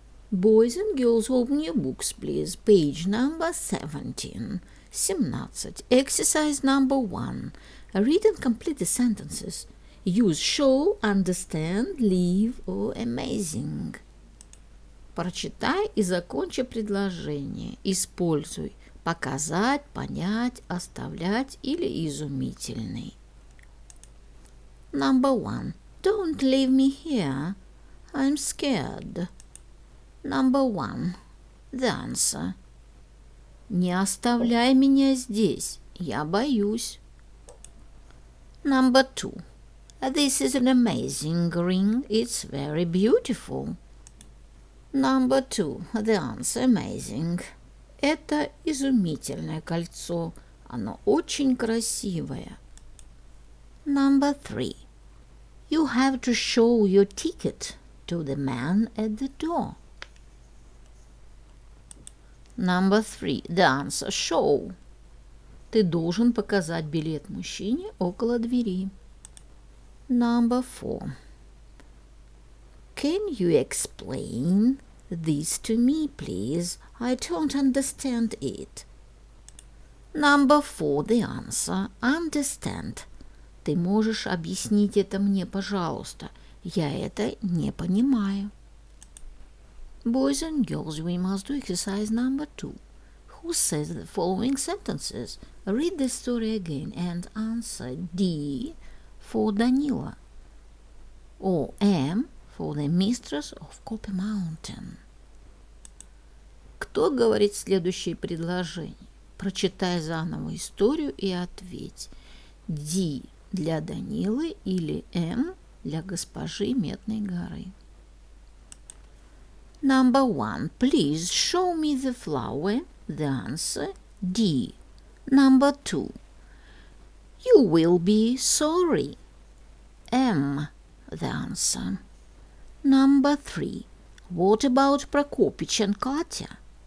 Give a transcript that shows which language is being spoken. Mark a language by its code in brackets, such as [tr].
[en] Boys and girls, open your books, please. Page number 17. Exercise number 1. Read and complete the sentences. Use show, understand, leave or amazing. [ru] Прочитай и закончи предложение. Используй показать, понять, оставлять или изумительный. [en] Number 1. Don't leave me here. I'm scared. Number 1. The answer. [ru] Не оставляй меня здесь. Я боюсь. [en] Number 2. This is an amazing ring. It's very beautiful. Number 2. The answer amazing. [ru] Это изумительное кольцо. Оно очень красивое. [en] Number 3. You have to show your ticket to the man at the door. Number 3. The answer show. [ru] Ты должен показать билет мужчине около двери. [en] Number 4. Can you explain this to me, please? I don't understand it. Number 4. The answer. Understand. [ru] Ты можешь объяснить это мне, пожалуйста? Я это не понимаю. [en] Boys and girls, we must do exercise number 2. Who says the following sentences? Read the story again and answer D for Danila or M for the mistress of Copper Mountain. [ru] Кто говорит следующее предложение? Прочитай заново историю и ответь. D для Данилы или M для госпожи Медной горы. [en] Number 1. Please show me the flower. The answer D. Number 2. You will be sorry. M. The answer. Number 3. What about Prokopich and Katya?